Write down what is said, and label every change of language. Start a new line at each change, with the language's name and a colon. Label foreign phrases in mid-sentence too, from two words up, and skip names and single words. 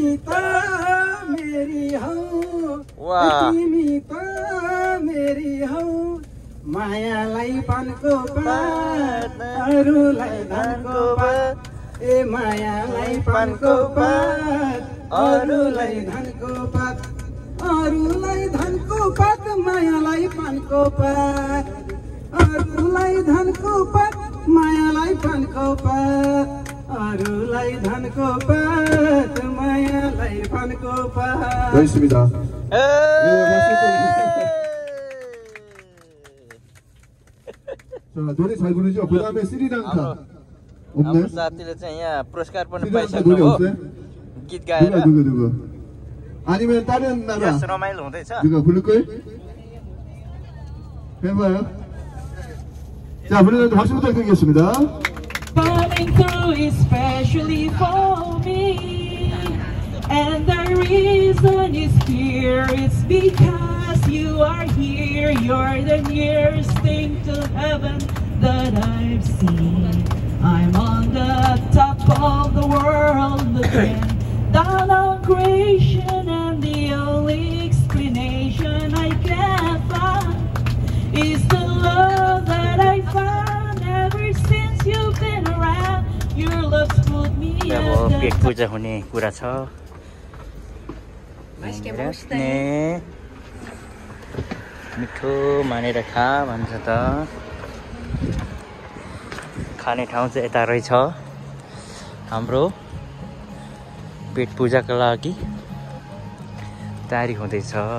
Nepali: त मेरी हौ तिमी त मेरी हौ मायालाई पानको पात अरूलाई धनको पात ए मायालाई पानको पात अरूलाई धनको पात अरूलाई धनको पात मायालाई पानको पात अरूलाई धनको पात मायालाई पानको पात अरूलाई धनको पात मायालाई पानको पात
Korean: 열심히다. 자, 노래 잘 부르죠? 그 다음에 스리랑카.
Nepali: हाम्रो
Korean: 없네?
Nepali: साथीले चाहिँ यहाँ पुरस्कार पनि
Korean: 스리랑카
Nepali: पाइसक्नु
Korean: 노래
Nepali: हो
Korean: 없어요?
Nepali: गीत गाएर
Korean: 누구? 아니면 다른 나라
Nepali: यस रमाइलो हुँदैछ
Korean: 누가 부를걸? 해봐요. 자, 부르는데 박수 부탁드리겠습니다.
English: Falling through especially for me, and the reason is here, it's because you are here. You're the nearest thing to heaven that I've seen. I'm on the top of the world looking down on creation, and the only explanation I can find is the love that I found ever since you've been around. Your love's put me
Nepali: अब
English: at
Nepali: पेट
English: the
Nepali: पूजा हुने कुरा छ ने मिठो मानेर खा भन्छ त खाने ठाउँ चाहिँ यता रहेछ हाम्रो पेट पूजाको लागि तयारी हुँदैछ